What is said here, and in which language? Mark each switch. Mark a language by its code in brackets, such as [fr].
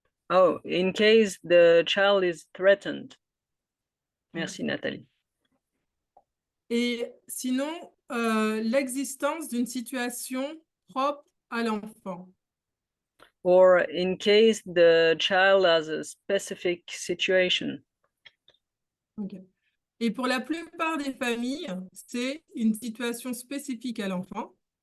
[en] oh, in case the child is threatened. [fr] Merci, Nathalie. Et sinon, l'existence d'une situation propre à l'enfant. [en] Or in case the child has a specific situation. Okay. [fr] Et pour la plupart des familles, c'est une situation spécifique à l'enfant.